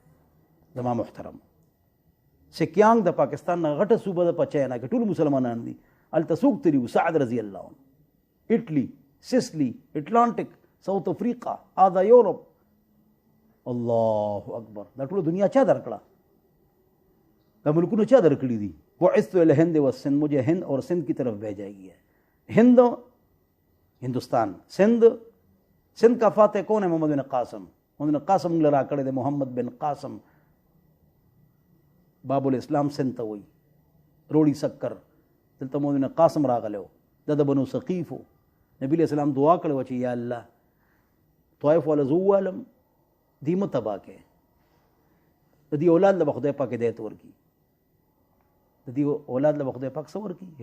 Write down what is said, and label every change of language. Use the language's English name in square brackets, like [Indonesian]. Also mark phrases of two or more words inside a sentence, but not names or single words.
[Pashto] زما محترم، سکیانګ د پاکستان نه غټه صوبه ده په چاینا کې، ټول مسلمانان دي. هلته څوک تلي وو؟ سعد [Arabic] رضی الله عنه. [Pashto] اټلی، سیسلی، اټلانټک، ساوث افریقا، آدا یورپ. [Arabic] الله اکبر! [Pashto] دا ټوله دنیا چا درکړه؟ دا ملکونه چا درکړي دي؟ [Arabic] بعثت الی الهند والسند، [Urdu] مجھے ہند اور سندھ کی طرف بھیجا گیا ہے. ہند ہندوستان، سندھ کا فاتح کون ہے؟ [Pashto] محمد بن قاسم. محمد بن قاسم موږ له راکړی دی. محمد بن قاسم باب الاسلام سند ته وایي، روړي سکر. دلته محمد بن قاسم راغلی و، دا د بنو ثقیف و. نبي [Arabic] علیہ السلام [Pashto] دعا کړې وه چې یا الله طایف والا زه ووالم، دې مه تباه کړې، د دې اولاد له به خدای پاک هدایت ورکړي، د دې اولاد له به خدای پاک څه ورکړي؟